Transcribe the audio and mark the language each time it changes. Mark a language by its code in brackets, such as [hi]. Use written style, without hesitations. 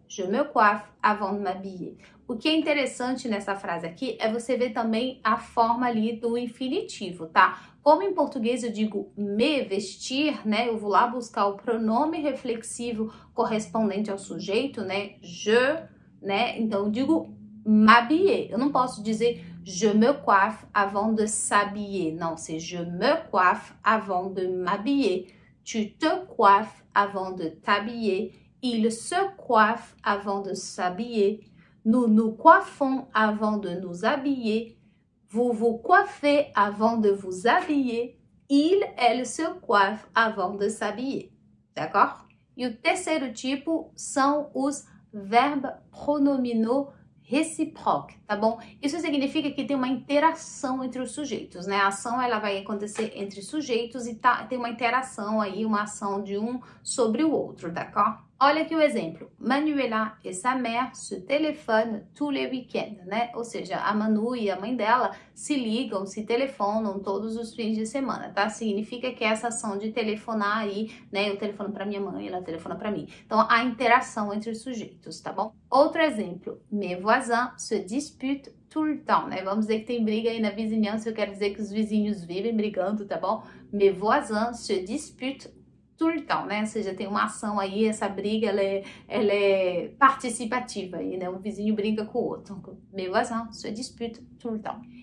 [fr] Je me coiffe avant de m'habiller. [pt] O que é interessante nessa frase aqui é você ver também a forma ali do infinitivo, tá? Como em português eu digo me vestir, né? Eu vou lá buscar o pronome reflexivo correspondente ao sujeito, né? Je, né? Então eu digo m'habiller. Eu não posso dizer [fr] je me coiffe avant de s'habiller. Non, c'est je me coiffe avant de m'habiller. Tu te coiffes avant de t'habiller. Il se coiffe avant de s'habiller. Nous nous coiffons avant de nous habiller. Vous vous coiffez avant de vous habiller. Elle se coiffe avant de s'habiller. D'accord? [pt] E o terceiro tipo são os verbes pronominaux recíproco, tá bom? Isso significa que tem uma interação entre os sujeitos, né? A ação, ela vai acontecer entre sujeitos e tem uma interação aí, uma ação de um sobre o outro, [fr] d'accord? [pt] Olha aqui o exemplo. [fr] Manuela e sa mère se téléphonent tous les week-ends, né? [pt] Ou seja, a Manu e a mãe dela se ligam, se telefonam todos os fins de semana, tá? Significa que essa ação de telefonar aí, né? Eu telefono para minha mãe, ela telefona para mim. Então, a interação entre os sujeitos, tá bom? Outro exemplo. [fr] Mes voisins se disputent tout le temps, né? [pt] Vamos dizer que tem briga aí na vizinhança, eu quero dizer que os vizinhos vivem brigando, tá bom? [fr] Mes voisins se disputent tout le temps, [pt] né? Ou seja, tem uma ação aí, essa briga, ela é participativa aí, né? Um vizinho briga com o outro. [fr] Mes voisins se disputent tout le temps.